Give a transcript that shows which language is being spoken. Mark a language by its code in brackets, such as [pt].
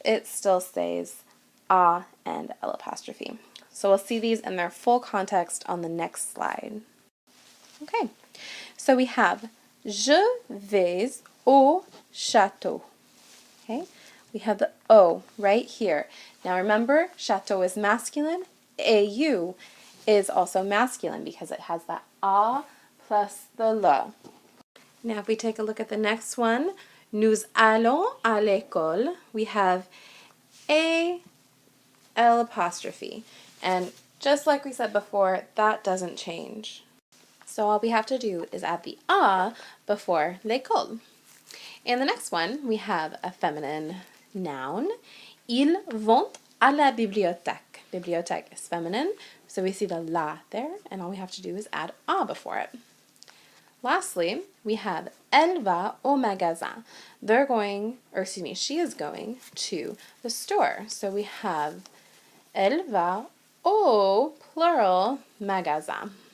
[en] It still stays à and L apostrophe. So we'll see these in their full context on the next slide. Okay, so we have je vais au château. Okay, we have the O right here. Now remember, château is masculine, AU is also masculine because it has that A plus the le. Now if we take a look at the next one, nous allons à l'école, we have A, L apostrophe. And just like we said before, that doesn't change. So all we have to do is add the A before l'école. And the next one, we have a feminine noun. [fr] Ils vont à la bibliothèque. [en] Bibliothèque is feminine, so we see the la there, and all we have to do is add a before it. Lastly, we have elle va au magasin. They're going, or excuse me, she is going to the store. So we have elle va au, plural, magasin.